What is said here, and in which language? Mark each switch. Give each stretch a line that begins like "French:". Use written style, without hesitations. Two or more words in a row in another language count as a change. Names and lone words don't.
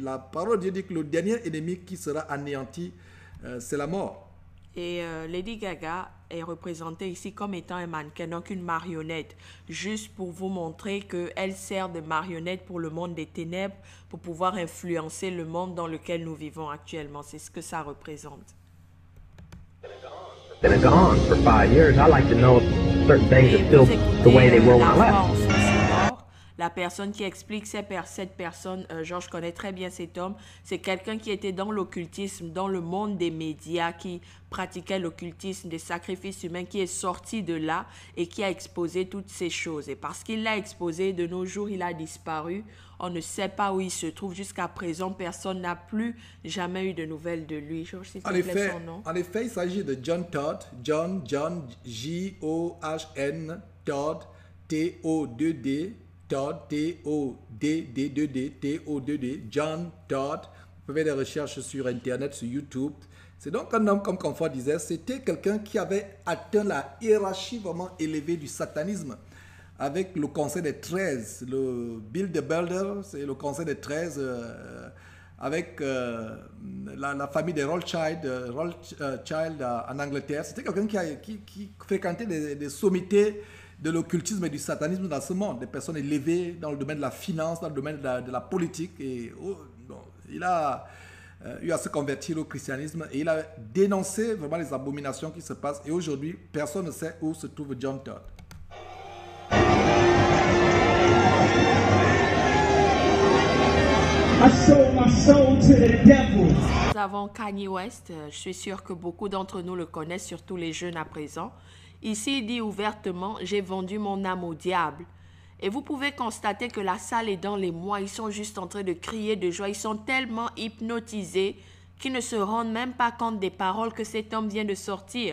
French: La parole de Dieu dit que le dernier ennemi qui sera anéanti, c'est la mort. Et Lady Gaga est représentée ici comme étant un mannequin, donc une marionnette, juste pour vous montrer qu'elle sert de marionnette pour le monde des ténèbres, pour pouvoir influencer le monde dans lequel nous vivons actuellement. C'est ce que ça représente.
English: Been gone for 5 years. I like to know certain things are still the way they were when I left.
French: La personne qui explique cette personne, Georges connaît très bien cet homme, c'est quelqu'un qui était dans l'occultisme, dans le monde des médias, qui pratiquait l'occultisme, des sacrifices humains, qui est sorti de là et qui a exposé toutes ces choses. Et parce qu'il l'a exposé, de nos jours, il a disparu. On ne sait pas où il se trouve. Jusqu'à présent, personne n'a plus jamais eu de nouvelles de lui. Georges, s'il te plaît, son nom. En effet, il s'agit de John Todd. John, J-O-H-N, Todd, T-O-2-D. Todd, T-O-D-D-2-D, T-O-2-D, John Todd. Vous pouvez faire des recherches sur Internet, sur YouTube. C'est donc un homme, comme Confort disait, c'était quelqu'un qui avait atteint la hiérarchie vraiment élevée du satanisme avec le Conseil des 13, le Bill de Belder, c'est le Conseil des 13, avec la famille des Rothschild en Angleterre. C'était quelqu'un qui fréquentait des sommités de l'occultisme et du satanisme dans ce monde, des personnes élevées dans le domaine de la finance, dans le domaine de la politique. Et il a eu à se convertir au christianisme et il a dénoncé vraiment les abominations qui se passent. Et aujourd'hui, personne ne sait où se trouve John Todd.
English: I sold my soul to the devil.
French: Nous avons Kanye West. Je suis sûr que beaucoup d'entre nous le connaissent, surtout les jeunes à présent. Ici, il dit ouvertement, j'ai vendu mon âme au diable. Et vous pouvez constater que la salle est dans les mois. Ils sont juste en train de crier de joie. Ils sont tellement hypnotisés qu'ils ne se rendent même pas compte des paroles que cet homme vient de sortir.